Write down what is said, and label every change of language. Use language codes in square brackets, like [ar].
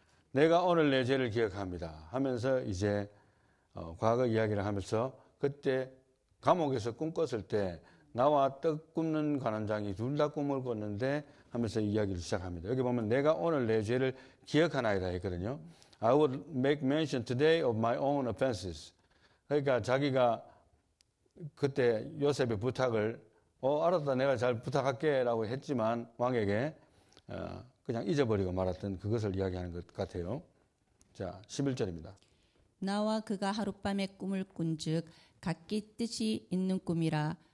[ko] 내가 오늘 내 죄를 기억합니다 하면서 이제 과거 이야기를 하면서 그때 감옥에서 꿈 꿨을 때 나와 떡 굽는 관원장이 둘 다 꿈을 꿨는데 하면서 이야기를 시작합니다. 여기 보면 내가 오늘 내 죄를 기억하나이다 했거든요. [en] I would make mention today of my own offenses. [ko] 그러니까 자기가 그때 요셉의 부탁을 알았다 내가 잘 부탁할게 라고 했지만 왕에게 그냥 잊어버리고 말았던 그것을 이야기하는 것 같아요. 자, 11절입니다. 나와 그가 하룻밤에 꿈을 꾼즉 각기 뜻이 있는 꿈이라.